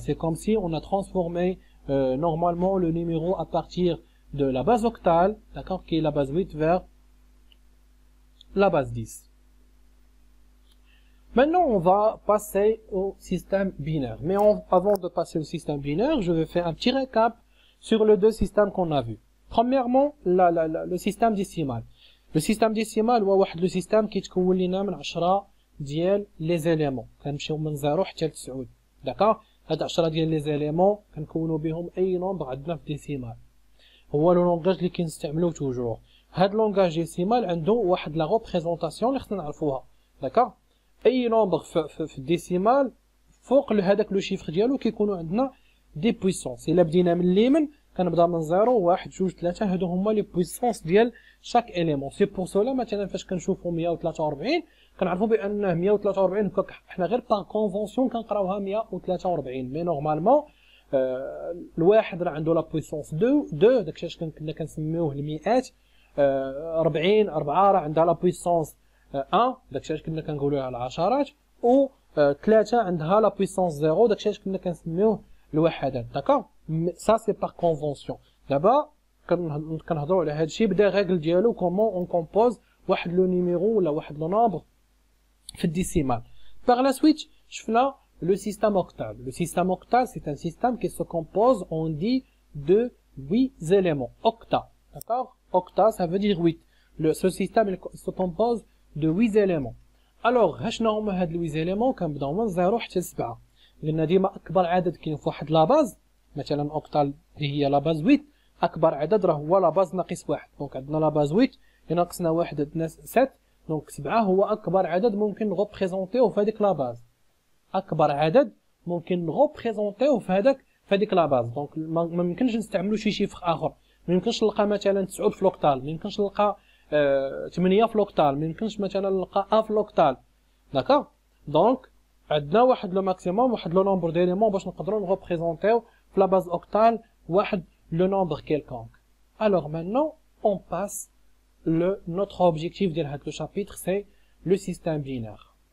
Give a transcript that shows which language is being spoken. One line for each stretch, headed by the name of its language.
French: C'est comme si on a transformé normalement le numéro à partir de la base octale, d'accord, qui est la base 8, vers la base 10. Maintenant, on va passer au système binaire. Mais avant de passer au système binaire, je vais faire un petit récap sur les deux systèmes qu'on a vus. Premièrement, le système décimal.
Arabic: Le système décimal هو واحد لو سيستم كيتكون لينا من 10 ديال لي زيليمون كنمشيو من 0 حتى ل 9. داكوغ؟ هاد 10 ديال لي زيليمون كنكونوا بهم اي نومبر عندنا في ديسيمال. هو لو لونغاج اللي كنستعملوه توجور. هاد لونغاج ديسيمال عنده واحد لا ريبريزونطاسيون اللي خصنا نعرفوها. داكوغ؟ اي نومبر في الديسيمال فوق هذاك لو شيفر ديالو كيكونوا عندنا دي بويسونس. الا بدينا من اليمين كنبدا من 0 1 2 3 هادو هما لي بويسونس ديال شاك اليمون. سي بور سولا مثلا فاش كنشوفوا 143 كنعرفوا بان 143 هكاك حنا غير باغ كونفونسيون كنقراوها 143 مي نورمالمون الواحد راه عنده لا بويسونس 2 داكشي اش كنا كنسميوه المئات. 40 4 راه عندها لا بويسونس 1 داكشي اش كنا كنقولوها العشرات. و 3 عندها لا بويسونس 0 داكشي اش كنا كنسميوه الوحدات.
French: داكوغ؟ ça c'est par convention.
Arabic: دابا كنهضروا على هادشي بدا ريغل ديالو كومون اون كومبوز واحد لو نيميرو ولا واحد لو نومبر في الديسيمال.
French: Par la suite,
Arabic: شفنا
French: le système octal. Le système octal, c'est un système qui se compose, on dit, de 8 éléments. Octa. D'accord? Octa, ça veut dire 8. Ce système, il se compose de 8 éléments.
Arabic: Alors, هاشنا هما هاد 8 éléments كنبداو من 0 حتى ل 7. لأن ديما أكبر عدد كاين في واحد لاباز، مثلا اوكتال اللي هي لاباز 8، اكبر عدد راه هو لاباز ناقص 1. دونك عندنا لاباز 8 ناقصنا 1 عندنا 7. دونك 7 هو اكبر عدد ممكن نغوبريزونطيوه في هذيك لاباز. اكبر عدد ممكن نغوبريزونطيوه في هذيك لاباز. دونك ما يمكنش نستعملوا شي شيفر اخر. ما يمكنش نلقى مثلا 9 في لوكتال، ما يمكنش نلقى 8 في لوكتال، ما يمكنش مثلا نلقى 1 في لوكتال. داكوغ؟ دونك عندنا واحد لو ماكسيموم، واحد لو نومبر ديليمون باش نقدروا نغوبريزونطيو في
French: la base octale le nombre quelconque. Alors maintenant, on passe notre objectif de ce chapitre, c'est le système binaire.